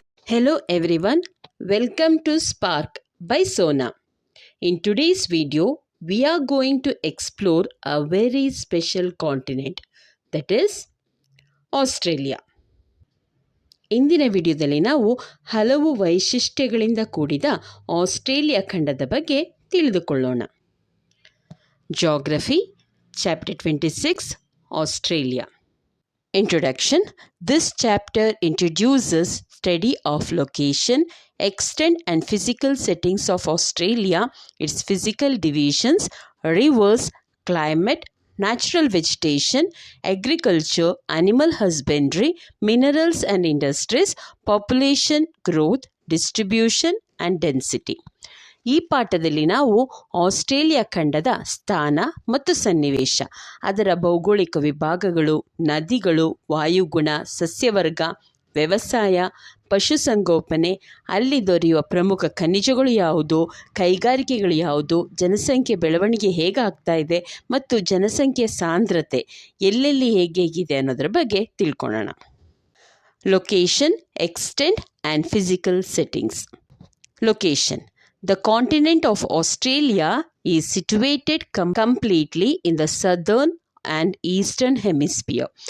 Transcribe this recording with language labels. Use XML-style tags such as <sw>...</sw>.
<en>Hello everyone, welcome to Spark by Sona. In today's video, we are going to explore a very special continent, that is Australia.</en> <kn>ಇಂದಿನ ವಿಡಿಯೋದಲ್ಲಿ ನಾವು ಹಲವು ವೈಶಿಷ್ಟ್ಯಗಳಿಂದ ಕೂಡಿದ Australia ಖಂಡದ ಬಗ್ಗೆ ತಿಳಿದುಕೊಳ್ಳೋಣ.</kn> <en>Geography, Chapter 26, Australia. Introduction. This chapter introduces study of location, extent and physical settings of Australia, its physical divisions, rivers, climate, natural vegetation, agriculture, animal husbandry, minerals and industries, population, growth, distribution and density.</en> <kn>ಈ ಪಾಠದಲ್ಲಿ ನಾವು Australia ಖಂಡದ ಸ್ಥಾನ ಮತ್ತು ಸನ್ನಿವೇಶ, ಅದರ ಭೌಗೋಳಿಕ ವಿಭಾಗಗಳು, ನದಿಗಳು, ವಾಯುಗುಣ, ಸಸ್ಯವರ್ಗ, ವ್ಯವಸಾಯ, ಪಶುಸಂಗೋಪನೆ, ಅಲ್ಲಿ ದೊರೆಯುವ ಪ್ರಮುಖ ಖನಿಜಗಳು ಯಾವುದು, ಕೈಗಾರಿಕೆಗಳು ಯಾವುದು, ಜನಸಂಖ್ಯೆ ಬೆಳವಣಿಗೆ ಹೇಗಾಗ್ತಾ ಇದೆ ಮತ್ತು ಜನಸಂಖ್ಯೆ ಸಾಂದ್ರತೆ ಎಲ್ಲೆಲ್ಲಿ ಹೇಗಿದೆ ಅನ್ನೋದ್ರ ಬಗ್ಗೆ ತಿಳ್ಕೊಳ್ಳೋಣ.</kn> <en>Location, extent and physical settings. Location. The continent of Australia is situated completely in the southern and eastern hemisphere.</en>